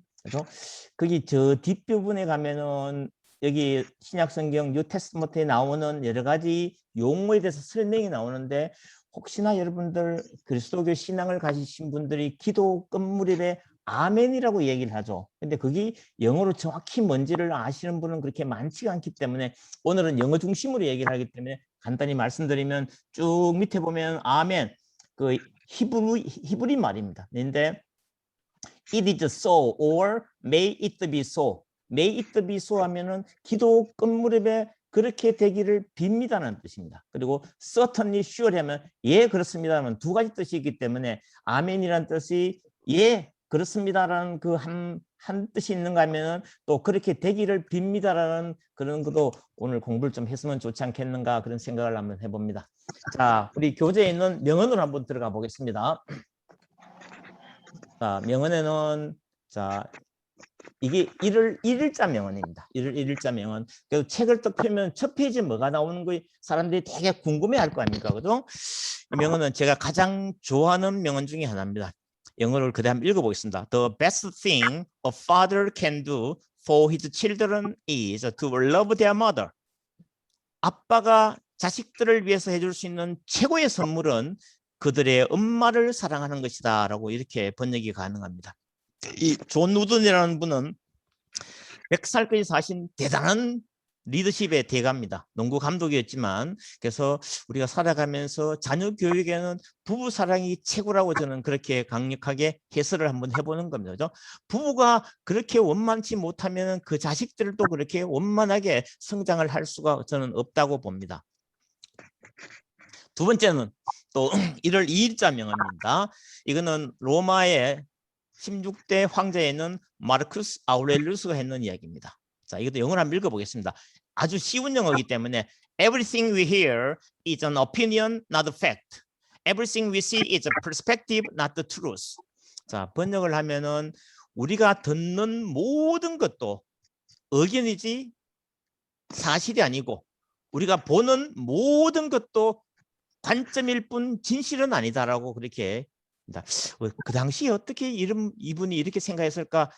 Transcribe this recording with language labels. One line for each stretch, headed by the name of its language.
Korean: 그래서 거기 저 뒷부분에 가면은 여기 신약성경 뉴 테스트먼트에 나오는 여러 가지 용어에 대해서 설명이 나오는데 혹시나 여러분들 그리스도교 신앙을 가지신 분들이 기도 끝무렵에 아멘이라고 얘기를 하죠. 근데 그게 영어로 정확히 뭔지를 아시는 분은 그렇게 많지가 않기 때문에 오늘은 영어 중심으로 얘기를 하기 때문에 간단히 말씀드리면 쭉 밑에 보면 아멘, 그 히브리 말입니다.
English: 근데 it is so or may it be so.
Korean: may it be so 하면은 기도 끝무렵에 그렇게 되기를 빕니다는 뜻입니다. 그리고 certainly sure 하면 예 그렇습니다 하면 두 가지 뜻이 있기 때문에 아멘이라는 뜻이 예 그렇습니다라는 그 한 뜻이 있는가 하면 또 그렇게 되기를 빕니다라는 그런 것도 오늘 공부를 좀 했으면 좋지 않겠는가 그런 생각을 한번 해봅니다. 자, 우리 교재에 있는 명언으로 한번 들어가 보겠습니다. 자, 명언에는 자 이게 일일자 명언입니다. 일일자 명언. 그리고 책을 딱 펴면 첫 페이지에 뭐가 나오는 거 사람들이 되게 궁금해할 거 아닙니까, 그죠? 이 명언은 제가 가장 좋아하는 명언 중에 하나입니다. 영어를 그대 한번 읽어보겠습니다.
English: The best thing a father can do for his children is to love their mother.
Korean: 아빠가 자식들을 위해서 해줄 수 있는 최고의 선물은 그들의 엄마를 사랑하는 것이다 라고 이렇게 번역이 가능합니다. 이 존 우든이라는 분은 100살까지 사신 대단한 리더십의 대가입니다. 농구 감독이었지만 그래서 우리가 살아가면서 자녀 교육에는 부부 사랑이 최고라고 저는 그렇게 강력하게 해설을 한번 해보는 겁니다. 그죠? 부부가 그렇게 원만치 못하면 그 자식들도 그렇게 원만하게 성장을 할 수가 저는 없다고 봅니다. 두 번째는 또 1월 2일자 명언입니다. 이거는 로마의 16대 황제에 있는 마르쿠스 아우렐리우스가 했는 이야기입니다. 자, 이것도 영어로 한번 읽어보겠습니다.
English: 아주 쉬운 영어이기 때문에 Everything we hear is an opinion, not a fact. Everything we see is a perspective, not the truth.
Korean: 자, 번역을 하면은 우리가 듣는 모든 것도 의견이지 사실이 아니고 우리가 보는 모든 것도 관점일 뿐 진실은 아니다라고 그렇게 그 당시에 어떻게 이분이 이렇게 생각했을까?